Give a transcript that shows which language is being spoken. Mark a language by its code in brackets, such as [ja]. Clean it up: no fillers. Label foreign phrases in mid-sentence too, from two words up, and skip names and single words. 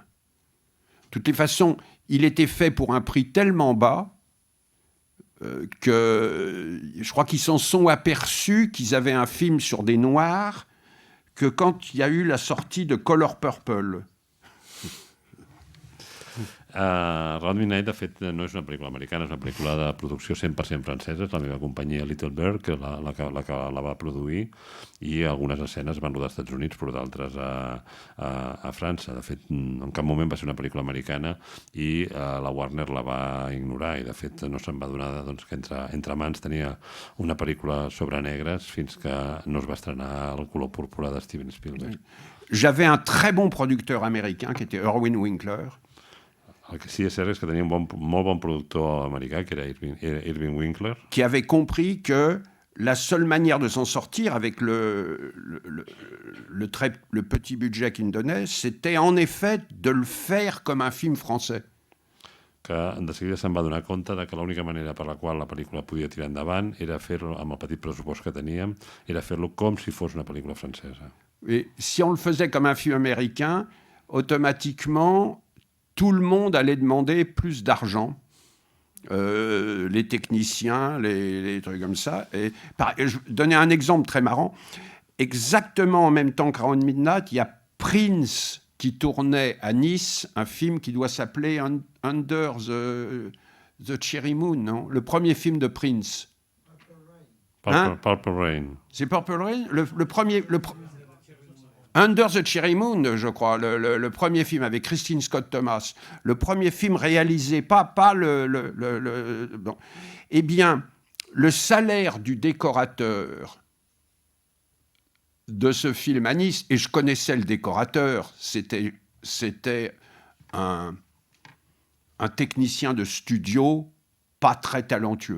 [fr] De toutes les façons, il était fait pour un prix tellement bas que je crois qu'ils s'en sont aperçus qu'ils avaient un film sur des noirs que quand il y a eu la sortie de Color Purple. [ca] Round Midnight, de fet, no és una pel·lícula americana, és una pel·lícula de producció 100% francesa, és la meva companyia Little Bear, que la va produir, i algunes escenes van rodar als Estats Units, però d'altres a França. De fet, en cap moment va ser una pel·lícula americana i la Warner la va ignorar, i de fet no se'n va donar que entre mans tenia una pel·lícula sobre negres fins que no es va estrenar El color púrpura de Steven Spielberg. [fr] J'avais un très bon producteur américain qui était Irwin Winkler. [ca] El que sí és cert és que tenia un molt bon productor americà, que era Irving Winkler, [fr] qui avait compris que la seule manière de s'en sortir avec le petit budget qu'il me donnait, c'était en effet de le faire comme un film français. [ca] que de seguida se'n va donar compte de que l'única manera per la qual la pel·lícula podia tirar endavant era fer-lo, amb el petit pressupost que teníem, era fer-lo com si fos una pel·lícula francesa. [fr] Et si on le faisait comme un film américain, automatiquement, tout le monde allait demander plus d'argent. Les techniciens, les trucs comme ça. Et je vais donner un exemple très marrant. Exactement en même temps que Round Midnight, il y a Prince qui tournait à Nice un film qui doit s'appeler Under the Cherry Moon, non? Le premier film de Prince. Purple Rain. C'est Purple Rain? Le premier... Under the Cherry Moon, je crois, le premier film avec Christine Scott Thomas, le premier film réalisé, pas bon. Eh bien, le salaire du décorateur de ce film à Nice, et je connaissais le décorateur, c'était un technicien de studio pas très talentueux.